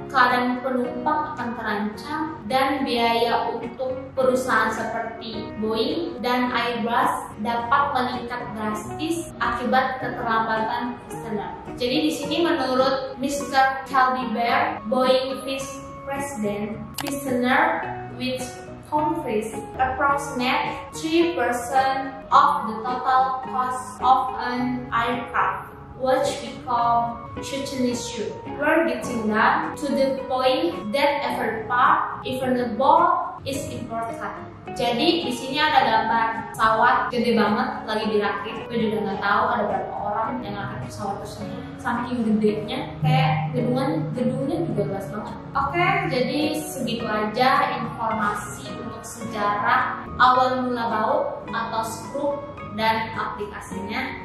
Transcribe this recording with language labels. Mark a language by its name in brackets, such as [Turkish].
[Indonesian] Keadaan penumpang akan terancam dan biaya untuk perusahaan seperti Boeing dan Airbus dapat meningkat drastis akibat keterlambatan Visioner. Jadi di sini menurut Mr. [English] Caldy Bear, Boeing Vice President, Visioner which covers approximately 3% of the total cost of an aircraft, which become such an issue. We're getting down to the point that every part, even the ball, is important. [Indonesian] Jadi di sini ada gambar pesawat gede banget lagi dirakit. Gue juga nggak tahu ada berapa orang yang ngangkat pesawat tersebut. Saking gedenya, kayak gedungnya juga luas banget. Oke, jadi segitu aja informasi untuk sejarah awal mula baut atau skrup dan aplikasinya.